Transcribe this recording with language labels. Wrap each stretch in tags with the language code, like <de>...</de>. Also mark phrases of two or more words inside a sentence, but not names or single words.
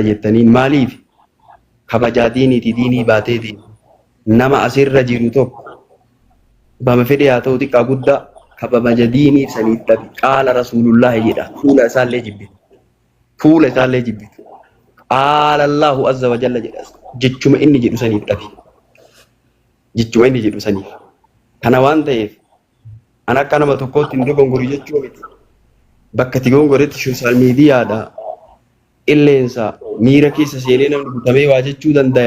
<om>jettaniin maaliif kabajaa diiniiti diinii baateetiin nama asirra jiru tokko bama fedhe haa ta'u xiqqaa guddaa kabaja diiniif saniif dhabi</om> <ar>قال رسول الله</ar> <om>jedha fuula isaallee jibbitu fuula isaallee jibbitu</om> <ar>قال الله عز وجل</ar> <om>jedha jechuma inni jedhu saniif dhabi jechuma inni jedhu saniif kana waan ta'eef an akka nama tokkootti hin dogongori jechuu miti bakka itti gongoretti</om> <en>sooshaal miidiyaadha.</en> <om>Illeensa miira keessa seenee namni guutamee waa jechuu danda'a.</om>